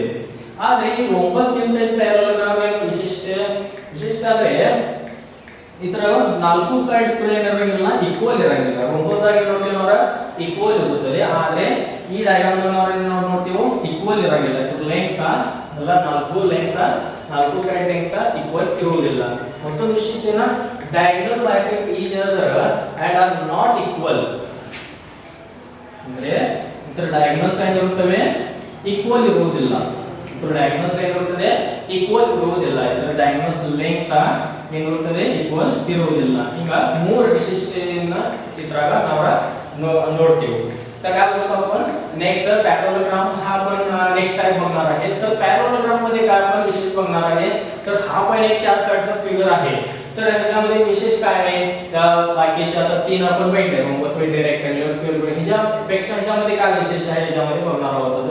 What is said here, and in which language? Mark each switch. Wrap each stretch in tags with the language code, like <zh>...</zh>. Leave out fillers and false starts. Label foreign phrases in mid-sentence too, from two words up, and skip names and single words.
<kn>ಆದ್ರೆ ಈ ರೋಂಬಸ್ ಗಿಂತ ಪ್ಯಾರಲೋಗ್ರಾಮ್ ಏನು ವಿಶಿಷ್ಟ ಅಂದ್ರೆ ಇತರ 4 ಸೈಡ್ ಏನಿರಂಗಿಲ್ಲ ಈಕ್ವಲ್ ಇರಂಗಿಲ್ಲ. ರೋಂಬಸ್ ಆಗಿ ನೋಡ್ತೀವಿ ನೋಡ್ರ ಈಕ್ವಲ್ ಇರುತ್ತದೆ, ಆದ್ರೆ ಈ ಡಯಾಗ್ರಾಮ್ ನೋಡ್ತೀವಿ ಈಕ್ವಲ್ ಇರಂಗಿಲ್ಲ. ಇದ್ರ ಲೆಂತ್ ಎಲ್ಲ 4 ಲೆಂತ್ 4</kn> <en>side length equal</en> <kn>ಇರುವುದಿಲ್ಲ. ಮತ್ತೊಂದು ವಿಶಿಷ್ಟತೆನ</kn> <en>diagonal bisect each other and are not equal.</en> <kn>ಅಂದ್ರೆ ಇತರ ಡಯಾಗ್ನಲ್ಸ್ ಏನಿರುತ್ತವೆ ಈಕ್ವಲ್ ಇರುವುದಿಲ್ಲ. ಇತರ ಡಯಾಗ್ನಲ್ಸ್ ಏನಿರುತ್ತದೆ ಈಕ್ವಲ್ ಇರುವುದಿಲ್ಲ. ಇತರ ಡಯಾಗ್ನಲ್ಸ್ ಲೆಂತ್ ಏನಿರುತ್ತದೆ ಈಕ್ವಲ್ ಇರುವುದಿಲ್ಲ. ಈಗ 3 ವಿಶಿಷ್ಟತೆಯನ್ನ ಇದ್ರಾಗ ನಾವು ನೋಡ್ತೀವಿ.</kn> <mr>तर काय बोलतो आपण</mr> <en>next parallelogram</en> <mr>हा आपण</mr> <en>next type</en> <mr>बघणार आहे. तर पॅरलॉग्राम मध्ये काय आपण विशेष बघणार आहे, तर हा पण एक 4 साइडचा फिगर आहे. तर ह्याच्यामध्ये विशेष काय आहे, त्या बाकीच्या आता 3 आपण भेटले रोम्बस भेटले</mr> <en>rectangular square</en> <mr>ह्याच्यापेक्षा ह्याच्यामध्ये काय विशेष आहे ह्याच्यामध्ये बघणार आहोत.</mr>